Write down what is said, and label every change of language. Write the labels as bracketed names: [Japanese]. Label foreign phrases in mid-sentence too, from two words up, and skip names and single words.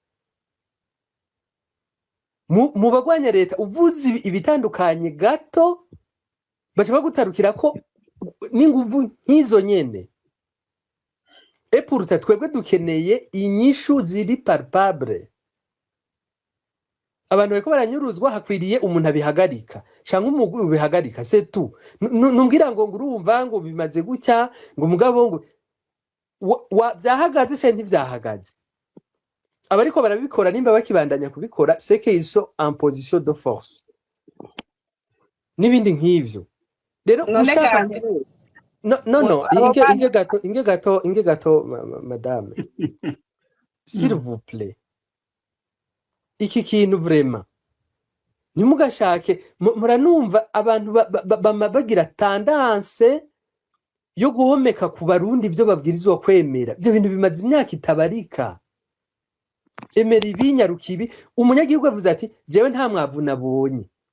[Rundi] Mu bagwanya leta uvuze ibitandukanye gato baca bagutarukira ko n'inguvu nk'izo nyene. Pourtant twebwe dukeneye inyishu ziri palpable. Abantu bariko baranyuruzwa hakwiriye umuntu abihagarika canke umugwi ubihagarika [French] c'est tout. [Rundi] Numbwira ngo urumva ngo bimaze gutya ngo mugabo ngo vyahagaze canke ntivyahagaze. Abariko barabikora nimba bakibandanya kubikora [French] c'est qu'ils sont en position de force. [Rundi] Nibindi nk'ivyo. Rero ushaka no inge gato madame. [French] S'il vous plaît. [Rundi] Iki kintu vraiment nimugashake muranumva abantu bagira tendance yo guhomeka ku barundi ivyo babwirizwa kwemera. Byo bintu bimaze imyaka itabarika. Emera ibinyarukibi umunyagihugu avuze ati jewe nta mwavu nabonye.